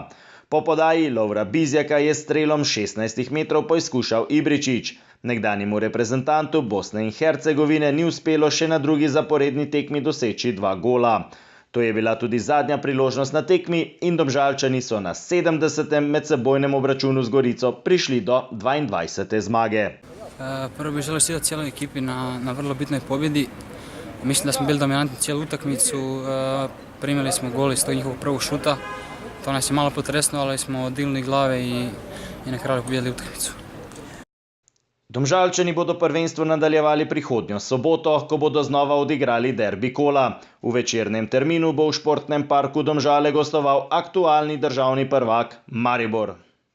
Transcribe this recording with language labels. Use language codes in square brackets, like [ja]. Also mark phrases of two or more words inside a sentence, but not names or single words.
[sl] Po podaji Lovra Bizjaka je strelom 16 metrov poizkušal Ibričić. Nekdanjemu reprezentantu Bosne in Hercegovine ni uspelo še na drugi zaporedni tekmi doseči 2 gola. To je bila tudi zadnja priložnost na tekmi in Domžalčani so na 70. medsebojnem obračunu z Gorico prišli do 22. zmage. [hr] Prvo bih želio čestitati cijeloj ekipi na vrlo bitnoj pobjedi. Mislim da smo bili dominantni cijelu utakmicu, primili smo gol iz tog njihovog prvog šuta. To nas je malo potresno, ali smo dignuli glave i na kraju pobjedili utakmicu. [sl] Domžalčani bodo prvenstvo nadaljevali prihodnjo soboto, ko bodo znova odigrali derbi kola. V večernem terminu bo v športnem parku Domžale gostoval aktualni državni prvak Maribor.